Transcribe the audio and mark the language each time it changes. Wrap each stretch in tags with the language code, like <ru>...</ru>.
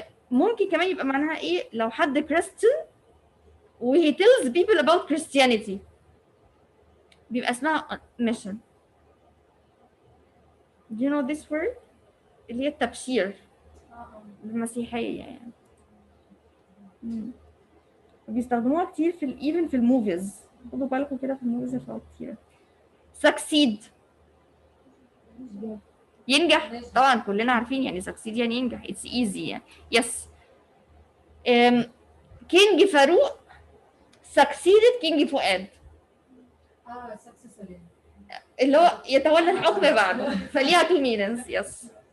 <ar>ممكن كمان يبقى معناها ايه لو حد كريستيان و</ar> <en>he tells people about Christianity</en> <ar>بيبقى اسمها mission.</ar> <en>Do you know this word؟</en> <ar>اللي هي التبشير بالمسيحية يعني. بيستخدموها كتير في even في الموفيز. خدوا بالكم كده في الموفيز هتلاقوا كتير. succeed ينجح طبعا كلنا عارفين يعني succeed يعني ينجح</ar> <en>it's easy</en> <ar>يعني yes كينج فاروق succeeded كينج فؤاد اللي هو يتولى الحكم بعده فليها</ar> <en>two meanings</en> <ar>yes</ar>